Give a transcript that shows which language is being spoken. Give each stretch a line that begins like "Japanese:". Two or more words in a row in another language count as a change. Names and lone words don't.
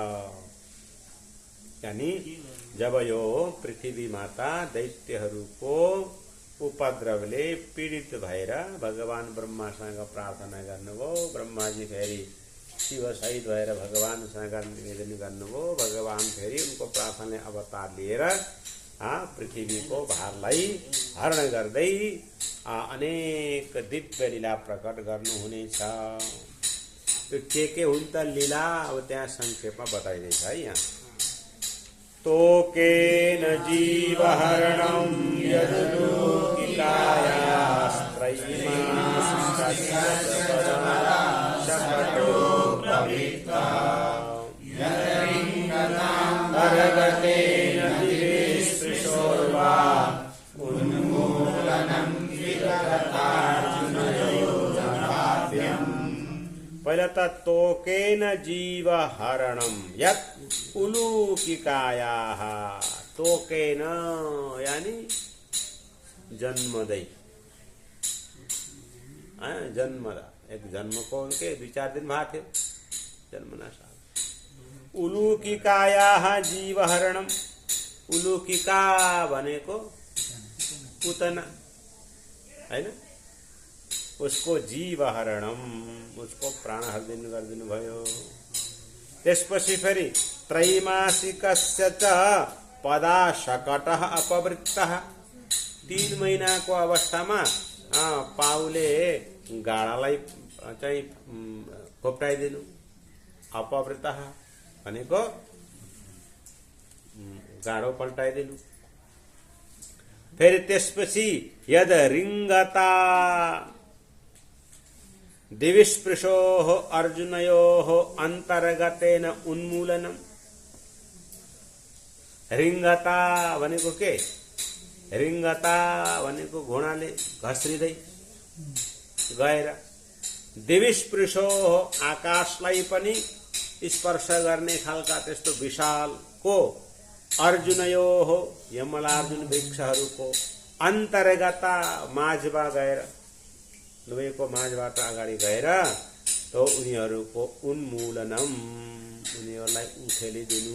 Nepali: यानी जब यो पृथ्वी माता दैत्यहरूको उपद्रवले पीडित भएर भगवान ब्रह्मासँग प्रार्थना गर्नुभयो, ब्रह्माजी फेरि शिव सहित भएर भगवानसँग निवेदन गर्नुभयो, भगवान फेरि उनको प्रार्थनाले अवतार लिएर पृथ्वीको भारलाई हरण गर्दै अनेक दिव्य लीला प्रकट गर्नुहुनेछ। त्यो के हुन् त लीला, अब त्यहाँ संक्षेपमा बताइदैछ है।
Sanskrit: यहाँ तोकेन जीवहरणं यदुलोकिकायास्त्रयीमांसकशपटो प्रवृत्तः यदरिङ्गतान्तर्गतेन दिवेस्पृशोर्वा उन्मूलनं विगतार्जुनयोजनाभ्यम्।
Nepali: पहले त
Sanskrit: तोकेन जीवहरणं यत् उलूकिकायाः,
Nepali: तोकेन यानी जन्मदै, जन्मदा,
Hindi: एक जन्म को उनके 2-4 दिन बाद थियो, जन्मना साल।
Sanskrit: उलूकिकायाः जीवहरणम,
Nepali: उलूकिका भनेको पुतना हैन, उसको जीवहरणम, उसको प्राण हरिदिनु गरिदिनु भयो। त्यसपछि फेरि
Sanskrit: त्रैमासिकस्य च पदाशकटः अपवृत्तः,
Nepali: 3 महिनाको अवस्थामा पाउले गाडालाई चाहिँ खोप्टाइदिनु, अपवृत्तः भनेको गाडो पल्टाइदिनु। फेरि त्यसपछि
Sanskrit: यद रिङ्गता दिविस्पृशोः अर्जुनयोः अन्तर्गतेन उन्मूलनम।
Nepali: रिङ्गता भनेको के? रिङ्गता भनेको घोडाले घस्रिँदै गएर, दिविस्पृशोः आकाशलाई पनि स्पर्श गर्ने खालका त्यस्तो विशालको, अर्जुनयोः यमलार्जुन वृक्षहरूको, अन्तर्गता माझमा गएर, दुवैको माझबाट अगाडि गएर तो उनीहरूको उन्मूलनम, उनीहरूलाई उखेलिदिनु।